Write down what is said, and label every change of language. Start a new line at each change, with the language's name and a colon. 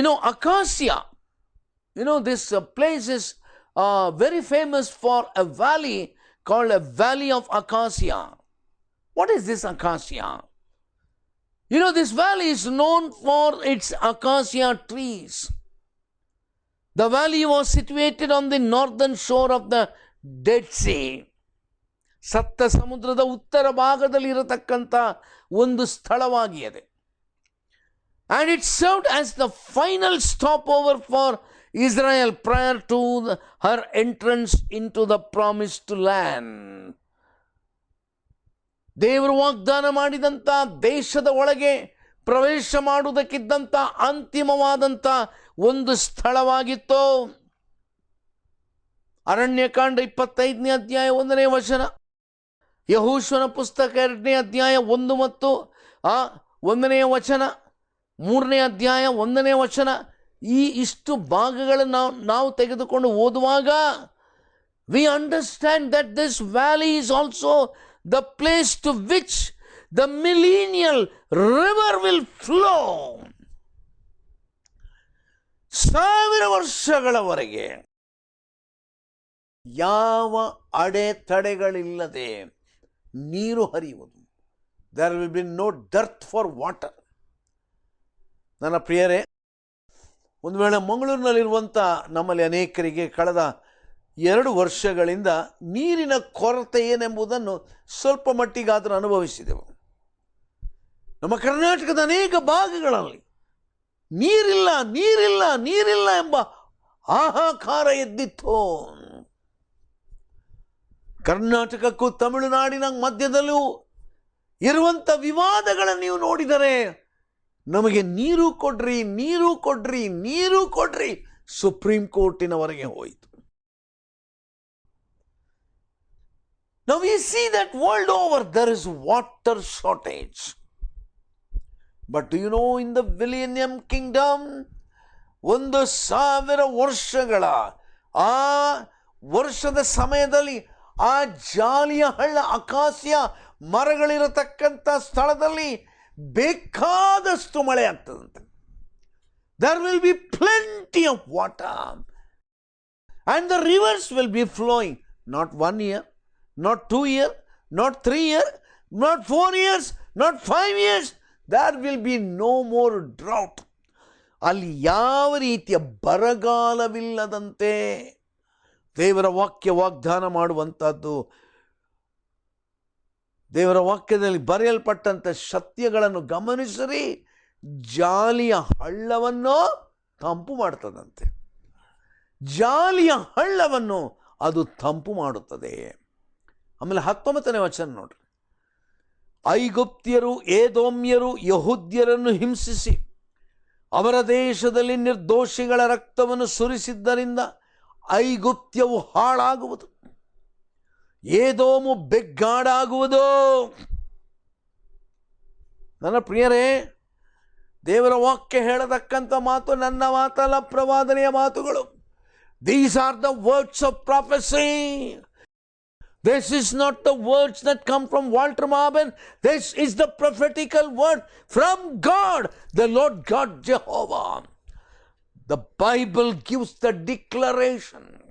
English: Acacia, this place is very famous for a valley called a valley of acacia. What is this acacia? This valley is known for its acacia trees. The valley was situated on the northern shore of the Dead Sea.
Kannada: ಸಪ್ತ ಸಮುದ್ರದ ಉತ್ತರ ಭಾಗದಲ್ಲಿ ಇರತಕ್ಕಂಥ ಒಂದು ಸ್ಥಳವಾಗಿದೆ.
English: And it served as the final stopover for Israel prior to her entrance into the promised land.
Kannada: ದೇವರು ವಾಗ್ದಾನ ಮಾಡಿದಂಥ ದೇಶದ ಒಳಗೆ ಪ್ರವೇಶ ಮಾಡುವುದಕ್ಕಿದ್ದಂಥ ಅಂತಿಮವಾದಂಥ ಒಂದು ಸ್ಥಳವಾಗಿತ್ತು. ಅರಣ್ಯಕಾಂಡ 25ನೇ ಅಧ್ಯಾಯ 1ನೇ ವಚನ, ಯೆಹೋಶುವನ ಪುಸ್ತಕ 2ನೇ ಅಧ್ಯಾಯ 1 ಮತ್ತು 1ನೇ ವಚನ, 3ನೇ ಅಧ್ಯಾಯ 1ನೇ ವಚನ, ಈ ಇಷ್ಟು ಭಾಗಗಳನ್ನು ನಾವು ತೆಗೆದುಕೊಂಡು ಓದುವಾಗ
English: we understand that this valley is also the place to which the millennial river will flow.
Kannada: 1000 ವರ್ಷಗಳವರೆಗೆ ಯಾವ ಅಡೆತಡೆಗಳಿಲ್ಲದೆ ನೀರು ಹರಿಯುವುದು.
English: There will be no dearth for water.
Kannada: ನನ್ನ ಪ್ರಿಯರೇ, ಒಂದು ವೇಳೆ ಮಂಗಳೂರಿನಲ್ಲಿರುವಂಥ ನಮ್ಮಲ್ಲಿ ಅನೇಕರಿಗೆ ಕಳೆದ 2 ವರ್ಷಗಳಿಂದ ನೀರಿನ ಕೊರತೆ ಏನೆಂಬುದನ್ನು ಸ್ವಲ್ಪ ಮಟ್ಟಿಗಾದರೂ ಅನುಭವಿಸಿದೆವು. ನಮ್ಮ ಕರ್ನಾಟಕದ ಅನೇಕ ಭಾಗಗಳಲ್ಲಿ ನೀರಿಲ್ಲ ನೀರಿಲ್ಲ ನೀರಿಲ್ಲ ಎಂಬ ಹಾಹಾಕಾರ ಎದ್ದಿತ್ತು. ಕರ್ನಾಟಕಕ್ಕೂ ತಮಿಳುನಾಡಿನ ಮಧ್ಯದಲ್ಲೂ ಇರುವಂಥ ವಿವಾದಗಳನ್ನು ನೀವು ನೋಡಿದರೆ, ನಮಗೆ ನೀರು ಕೊಡ್ರಿ ನೀರು ಕೊಡ್ರಿ ನೀರು ಕೊಡ್ರಿ ಸುಪ್ರೀಂ ಕೋರ್ಟಿನವರೆಗೆ ಹೋಯಿತು.
English: Now we see that world over there is water shortage. But do you know, in the Millennium Kingdom,
Kannada: 1000 ವರ್ಷಗಳ ಆ ವರ್ಷದ ಸಮಯದಲ್ಲಿ ಆ ಜಾಲಿಯ ಹಳ್ಳ, ಅಕಾಸಿಯ ಮರಗಳಿರತಕ್ಕಂಥ ಸ್ಥಳದಲ್ಲಿ ಬೇಕಾದಷ್ಟು ಮಳೆ ಆಗ್ತದಂತೆ.
English: There will be plenty of water and the rivers will be flowing. Not 1 year, not 2 years, not 3 years, not 4 years, not 5 years. There will be no more drought.
Kannada: ಅಲ್ಲಿ ಯಾವ ರೀತಿಯ ಬರಗಾಲವಿಲ್ಲದಂತೆ ದೇವರ ವಾಕ್ಯ ವಾಗ್ದಾನ ಮಾಡುವಂಥದ್ದು. ದೇವರ ವಾಕ್ಯದಲ್ಲಿ ಬರೆಯಲ್ಪಟ್ಟಂಥ ಸತ್ಯಗಳನ್ನು ಗಮನಿಸಿರಿ. ಜಾಲಿಯ ಹಳ್ಳವನ್ನು ತಂಪು ಮಾಡ್ತದಂತೆ. ಜಾಲಿಯ ಹಳ್ಳವನ್ನು ಅದು ತಂಪು ಮಾಡುತ್ತದೆ. ಆಮೇಲೆ 19ನೇ ವಚನ ನೋಡ್ರಿ. ಐಗುಪ್ತ್ಯರು ಏದೋಮ್ಯರು ಯಹೂದ್ಯರನ್ನು ಹಿಂಸಿಸಿ ಅವರ ದೇಶದಲ್ಲಿ ನಿರ್ದೋಷಿಗಳ ರಕ್ತವನ್ನು ಸುರಿಸಿದ್ದರಿಂದ ಐಗುಪ್ತ್ಯವು ಹಾಳಾಗುವುದು, ಏದೋಮು ಬೆಗ್ಗಾಡಾಗುವುದು. ನನ್ನ ಪ್ರಿಯರೇ, ದೇವರ ವಾಕ್ಯ ಹೇಳತಕ್ಕಂಥ ಮಾತು ನನ್ನ ಮಾತಲ್ಲ, ಪ್ರವಾದನೆಯ ಮಾತುಗಳು.
English: These are the words of prophecy. This is not the words that come from Walter Marben. This is the prophetical word from God, the Lord God Jehovah. The Bible gives the declaration.